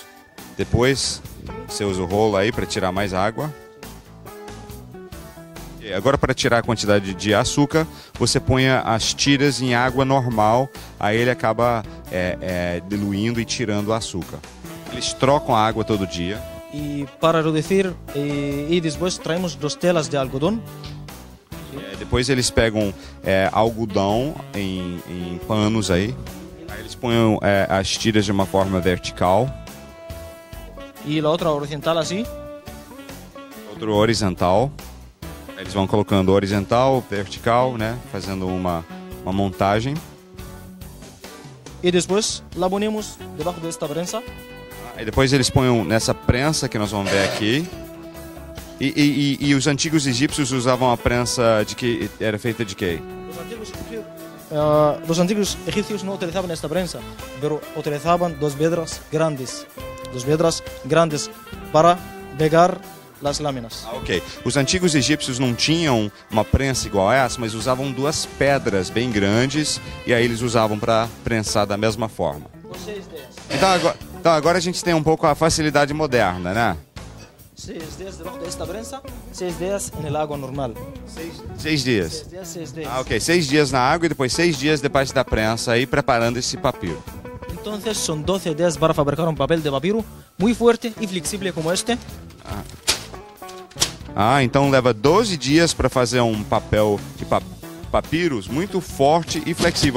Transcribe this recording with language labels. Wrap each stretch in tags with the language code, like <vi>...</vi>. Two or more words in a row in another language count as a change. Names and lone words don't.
<pt>Depois, você usa o rolo aí para tirar mais água. E agora, para tirar a quantidade de açúcar, você põe as tiras em água normal, aí ele acaba diluindo e tirando o açúcar. Eles trocam a água todo dia.</pt> <es>Y para reducir, y después traemos 2 telas de algodón.</es> <pt>Depois eles pegam algodão em panos aí. Aí eles põem as tiras de uma forma vertical.</pt> <es>Y la otra horizontal así.</es> <pt>Outro horizontal. Aí eles vão colocando horizontal, vertical, né? Fazendo uma montagem.</pt> <es>Y después la ponemos debajo de esta prensa.</es> <pt>Aí depois eles põem nessa prensa que nós vamos ver aqui. E os antigos egípcios usavam a prensa de que era feita de quê?</pt> <es>Los antiguos egipcios los antiguos egipcios no utilizaban esta prensa, pero utilizaban dos piedras grandes para pegar las láminas. Ok.</es> <pt>Os antigos egípcios não tinham uma prensa igual a essa, mas usavam duas pedras bem grandes e aí eles usavam para prensar da mesma forma. Então agora a gente tem um pouco a facilidade moderna, né?</pt> <es>6 días debajo de esta prensa, 6 días en el agua normal.</es> <pt>6 dias.</pt> <es>6 días. Ah, ok.</es> <pt>6 dias na água e depois 6 dias debaixo da prensa aí preparando esse papiro.</pt> <es>Entonces son 12 días para fabricar un papel de papiro muy fuerte y flexible como este.</es> <pt>Ah, então leva 12 dias para fazer um papel de papiros muito forte e flexível.</pt>